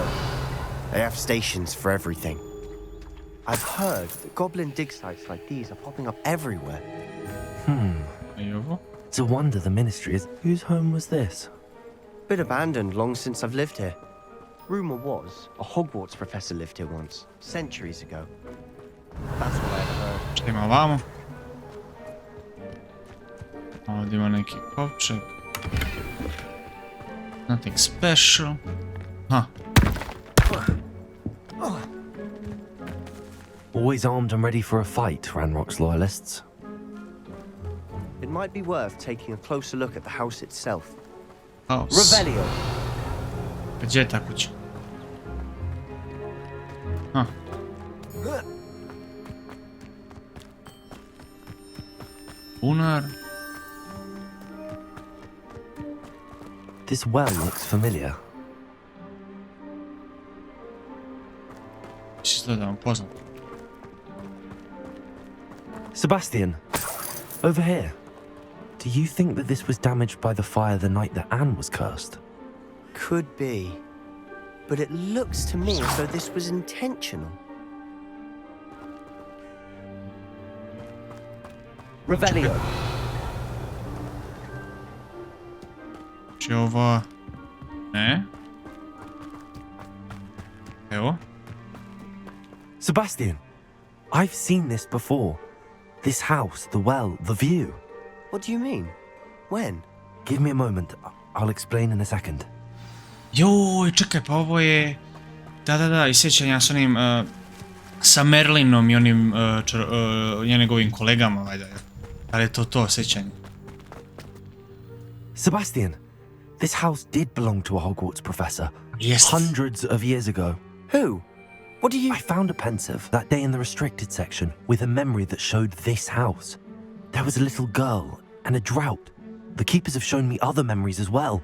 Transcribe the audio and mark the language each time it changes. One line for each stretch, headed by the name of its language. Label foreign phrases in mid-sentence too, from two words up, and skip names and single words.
English: They have stations for everything. I've heard that goblin dig sites like these are popping up everywhere. It's a wonder the ministry is... Whose home was this? Been abandoned long since I've lived here. Rumour was a Hogwarts professor lived here once, centuries ago. That's what I've heard.
Bosnian: Šta ima ovamo? Ovdje ima neki kovčeg.
English: Nothing special. Huh. Always armed and ready for a fight, Ranrock's loyalists. It might be worth taking a closer look at the house itself. House. Revelio.
Bosnian: Gdje je ta kuća? Huh. Bunar.
English: This well looks familiar.
Bosnian: Izgleda vam poznat.
English: Sebastian, over here. Do you think that this was damaged by the fire the night that Anne was cursed? Could be. But it looks to me as though this was intentional. Revelio.
Bosnian: Či ova... Ne? Evo.
English: Sebastian, I've seen this before. This house, the well, the view. What do you mean? When? Give me a moment. I'll explain in a second.
Bosnian: Joj, čekaj, pa ovo je... Da, i sjećanja s onim... sa Merlinom i onim... njegovim kolegama, valjda. Da li je to sjećanje?
English: Sebastian, this house did belong to a Hogwarts professor. Yes. Hundreds of years ago. Who? What do you... I found a pensive that day in the restricted section with a memory that showed this house. There was a little girl and a drought. the keepers have shown me other memories as well.